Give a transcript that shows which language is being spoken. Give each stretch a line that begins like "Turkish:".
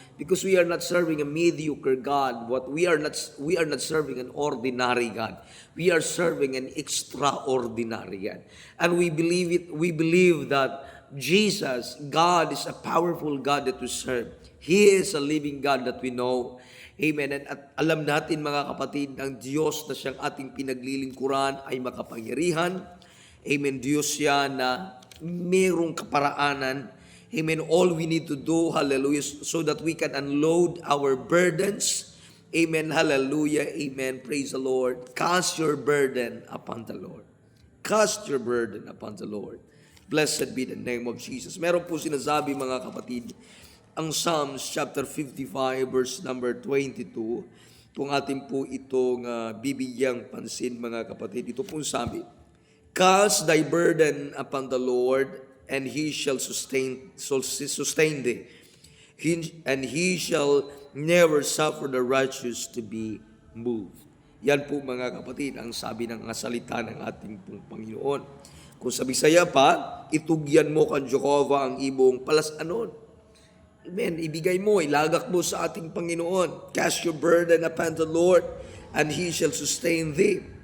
English: Because we are not serving a mediocre God. We are not serving an ordinary God. We are serving an extraordinary God. And we believe it. We believe that Jesus, God, is a powerful God that we serve. He is a living God that we know. Amen.
Filipino: At alam natin, mga kapatid, ang Diyos na siyang ating pinaglilingkuran ay makapangyarihan. Amen. Diyos siya na mayroong kaparaanan.
English: Amen. All we need to do, hallelujah, so that we can unload our burdens. Amen. Hallelujah. Amen. Praise the Lord. Cast your burden upon the Lord. Cast your burden upon the Lord. Blessed be the name of Jesus.
Filipino: Meron po sinasabi, mga kapatid, ang Psalms chapter 55 verse number 22, kung atin po itong bibigyang pansin, mga kapatid, ito pong sabi,
English: cast thy burden upon the Lord, and He shall sustain thee, and He shall never suffer the righteous to be moved.
Filipino: Yan po, mga kapatid, ang sabi ng salita ng ating pong Panginoon. Kung sa Bisaya pa,
Cebuano: itugyan mo kan Jehovah ang ibong palasanon. Amen.
Filipino: Ibigay mo, ilagak mo sa ating Panginoon.
English: Cast your burden upon the Lord, and He shall sustain thee.